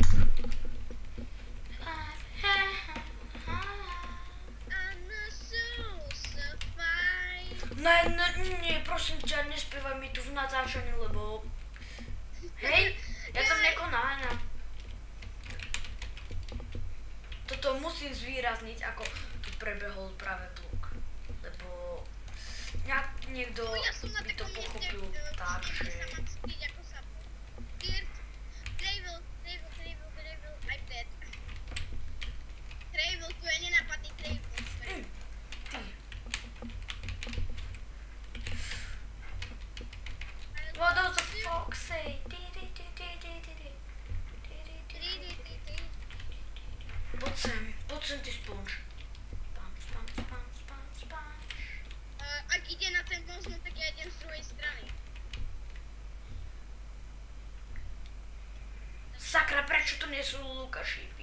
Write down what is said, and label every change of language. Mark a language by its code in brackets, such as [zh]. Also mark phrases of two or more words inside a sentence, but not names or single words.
[sk] Nie, prosím ťa, nespievaj mi tu v natáčaní, lebo... Hej, ja tam nekonáňam. Toto musím zvýrazniť, ako tu prebehol práve blok. Lebo... Niekto by to pochopil tak, že... [en] I'm dead. [sk] Gravel, tu je nenapadný Gravel. [en] What does the fox say? [sk] Poď sem ty sponge. Sponge. Ak ide na ten most, no tak ja idem z druhej strany. Sakra, prečo to nie sú Lukašíky?